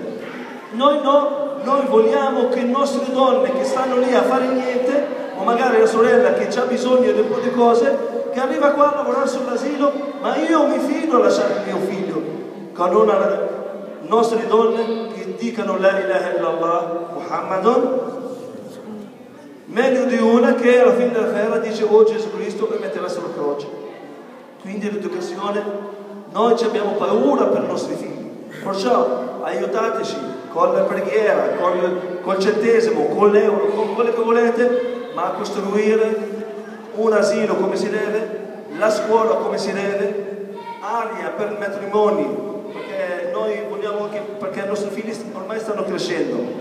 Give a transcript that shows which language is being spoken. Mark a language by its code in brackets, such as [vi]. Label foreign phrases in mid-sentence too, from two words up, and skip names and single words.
[it] Noi no, noi vogliamo che le nostre donne che stanno lì a fare niente, o magari la sorella che ha bisogno di un po' di cose, che arriva qua a lavorare sull'asilo, ma io mi fido a lasciare il mio figlio con una delle nostre donne che dicano [ar] لا إله إلا الله محمد, [it] meglio di una che alla fine della fiera dice oh Gesù Cristo e metterà sulla croce. Quindi l'educazione, noi abbiamo paura per i nostri figli, perciò aiutateci con la preghiera, col centesimo, con l'euro, con quello che volete, ma a costruire un asilo come si deve, la scuola come si deve, aria per i matrimoni, perché noi vogliamo anche, perché i nostri figli ormai stanno crescendo.